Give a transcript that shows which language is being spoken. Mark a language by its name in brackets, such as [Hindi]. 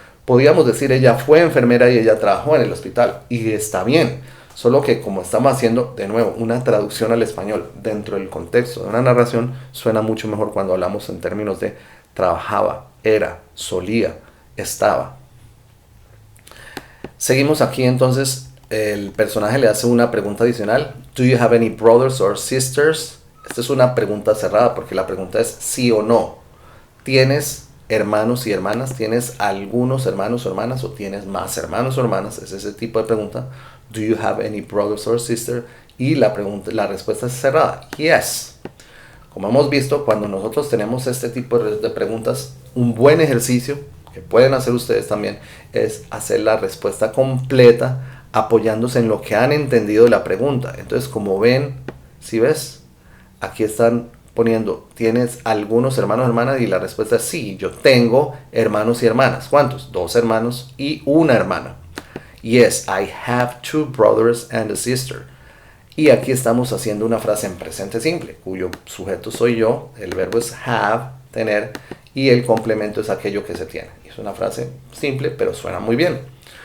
[Spanish] Podríamos decir ella fue enfermera y ella trabajó en el hospital y está bien, solo que como estamos haciendo de nuevo una traducción al español dentro del contexto de una narración, suena mucho mejor cuando hablamos en términos de trabajaba, era, solía, estaba. Seguimos aquí entonces, el personaje le hace una pregunta adicional. [English] Do you have any brothers or sisters? [Spanish] Esta es una pregunta cerrada porque la pregunta es sí o no. ¿Tienes hermanos y hermanas? ¿Tienes algunos hermanos o hermanas? ¿O tienes más hermanos o hermanas? Es ese tipo de pregunta. [English] Do you have any brothers or sisters? [Spanish] Y la respuesta es cerrada. Yes. Como hemos visto, cuando nosotros tenemos este tipo de preguntas, un buen ejercicio que pueden hacer ustedes también es hacer la respuesta completa apoyándose en lo que han entendido de la pregunta. Entonces, como ven, si ves, aquí están poniendo, ¿tienes algunos hermanos o hermanas? Y la respuesta es sí, yo tengo hermanos y hermanas. ¿Cuántos? 2 hermanos y una hermana. [English] Yes, I have 2 brothers and a sister. [Spanish] Y aquí estamos haciendo una frase en presente simple, cuyo sujeto soy yo, el verbo es have, tener, y el complemento es aquello que se tiene. Es una frase simple, pero suena muy bien.